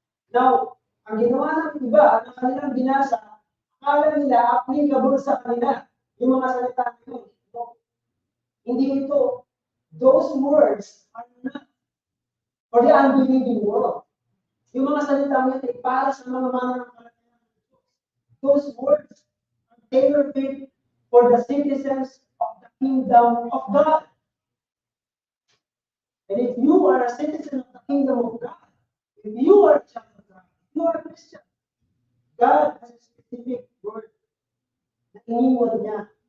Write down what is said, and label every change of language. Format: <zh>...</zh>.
<tl>Now, ang ginawa ng iba, ang kanilang binasa, akala nila applicable sa kanila yung mga salita nila. No. Hindi ito.</tl> <en>Those words are not for the unbelieving world.</en> <tl>Yung mga salita nila ay para sa mga mananampalataya ng Diyos.</tl> <en>Those words are tailor-made for the citizens of the kingdom of God. And if you are a citizen of the kingdom of God, if you are a child of God, if you are a Christian, God has a specific word</en> <tl>na iniwan niya</tl>